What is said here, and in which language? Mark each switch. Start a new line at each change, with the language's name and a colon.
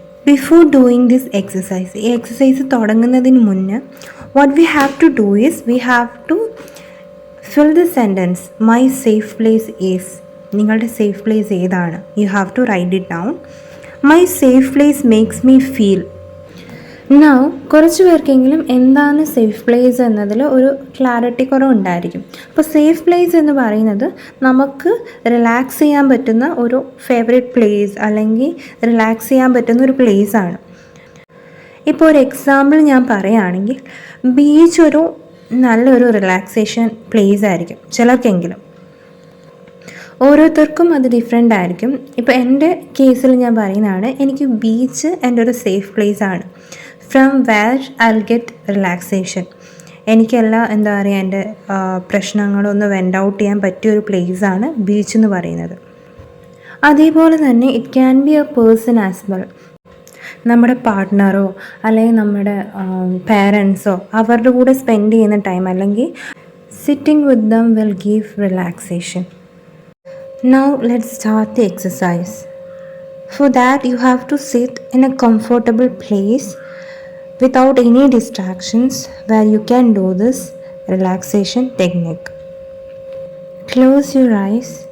English: Before doing this exercise,
Malayalam: ഈ exercise തുടങ്ങുന്നതിന് മുന്നേ
English: what we have to do is we have to fill the sentence my safe place is.
Malayalam: നിങ്ങളുടെ safe place ഏതാണ്?
English: You have to write it down. My safe place makes me feel.
Malayalam: Now കുറച്ച് പേർക്കെങ്കിലും എന്താണ് safe place എന്നതിൽ ഒരു clarity കുറവുണ്ടായിരിക്കും. അപ്പോൾ safe place എന്ന് പറയുന്നത് നമുക്ക് റിലാക്സ് ചെയ്യാൻ പറ്റുന്ന ഒരു ഫേവറേറ്റ് പ്ലേസ് അല്ലെങ്കിൽ റിലാക്സ് ചെയ്യാൻ പറ്റുന്ന ഒരു പ്ലേസ് ആണ്. ഇപ്പോൾ ഒരു എക്സാമ്പിൾ ഞാൻ പറയുകയാണെങ്കിൽ ബീച്ച് ഒരു നല്ലൊരു റിലാക്സേഷൻ പ്ലേസ് ആയിരിക്കും ചിലർക്കെങ്കിലും. ഓരോരുത്തർക്കും അത് ഡിഫറെൻ്റ് ആയിരിക്കും. ഇപ്പോൾ എൻ്റെ കേസിൽ ഞാൻ പറയുന്നതാണ്, എനിക്ക് ബീച്ച് എൻ്റെ ഒരു സേഫ് പ്ലേസ് ആണ്.
English: From where I get relaxation.
Malayalam: എനിക്കെല്ലാം എന്താ പറയുക, എൻ്റെ പ്രശ്നങ്ങളൊന്ന് വെൻ്റ് ഔട്ട് ചെയ്യാൻ പറ്റിയൊരു പ്ലേസാണ് ബീച്ച് എന്ന് പറയുന്നത്. അതേപോലെ തന്നെ
English: It can be a person as well.
Malayalam: നമ്മുടെ പാർട്ട്ണറോ അല്ലെങ്കിൽ നമ്മുടെ പേരൻസോ അവരുടെ കൂടെ സ്പെൻഡ് ചെയ്യുന്ന ടൈം അല്ലെങ്കിൽ
English: Sitting with them will give relaxation. Now let's start the exercise. For that you have to sit in a comfortable place without any distractions where you can do this relaxation technique. Close your eyes.